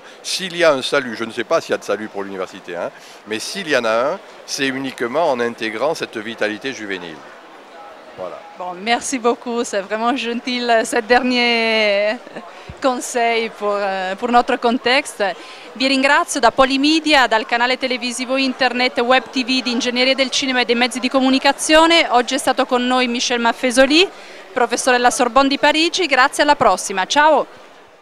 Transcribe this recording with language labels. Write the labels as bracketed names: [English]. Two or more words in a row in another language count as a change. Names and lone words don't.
[French] S'il y a un salut, je ne sais pas s'il y a de salut pour l'université, hein, mais s'il y en a un, c'est uniquement en intégrant cette vitalité juvénile. Voilà. Bon, merci beaucoup, c'est vraiment gentil ce dernier conseil pour notre contexte. [Italian] Vi ringrazio da Polymedia, dal canale televisivo internet web tv di Ingegneria del Cinema e dei Mezzi di Comunicazione. Oggi è stato con noi Michel Maffesoli, professore della Sorbonne di Parigi. Grazie, alla prossima. Ciao!